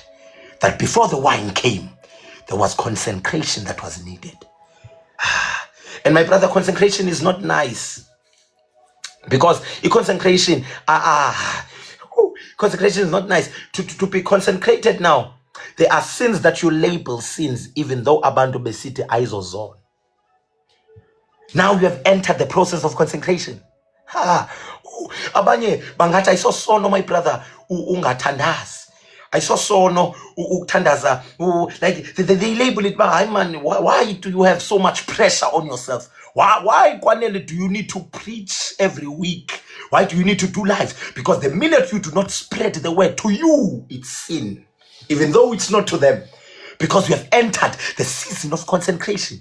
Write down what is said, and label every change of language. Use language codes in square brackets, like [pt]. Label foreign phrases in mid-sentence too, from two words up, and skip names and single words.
[en] That before the wine came, there was consecration that was needed. And my brother, consecration is not nice. Because consecration, consecration is not nice. To be consecrated now, there are sins that you label sins, even though [zu] abantu besithi ayizozona. [en] Now you have entered the process of consecration. [zu] Abanye bangathi ayisosono, [en] my brother, [zu] ungathandazi. Ayisosono ukuthandaza, [en] like they label it, but man, why do you have so much pressure on yourself? Why Kwanele, do you need to preach every week? Why do you need to do live? Because the minute you do not spread the word, to you it's sin, even though it's not to them, because you have entered the season of consecration.